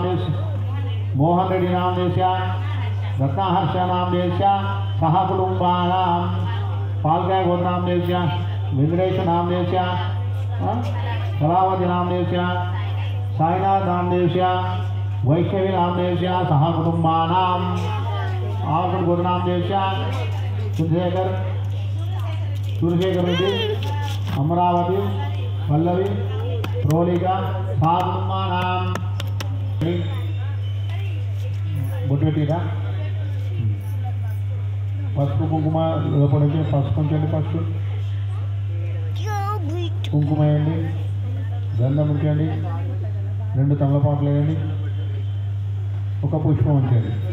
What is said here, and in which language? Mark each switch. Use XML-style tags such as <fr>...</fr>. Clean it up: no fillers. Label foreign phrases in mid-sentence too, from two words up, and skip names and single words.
<sa>देश मोहन रेड्डी नाम देशा रत्नाहर्ष नाम देशा सह कुटुंबानाम पालकाय गोत्र नाम देशा वेंकटेश नाम देशा कलावती नाम देशा साईनाथ नाम देशा वैष्णवी नाम देशा सह कुटुंबानाम आगुड़ गोत्र नाम देशा</sa> <te>चंद्रशेखर रेड्डी अमरावती पल्लवी प्रोलिका</te> <sa>सह कुटुंबानाम</sa> <te>బొట్టెటీరా పసుపు కుంకుమ లోపలికి పసుపు ఉంచండి. ఫస్ట్ కుంకుమ వేయండి, గంధం ఉంచండి, 2 తమలపాకులు వేయండి, ఒక పుష్పం ఉంచండి.</te>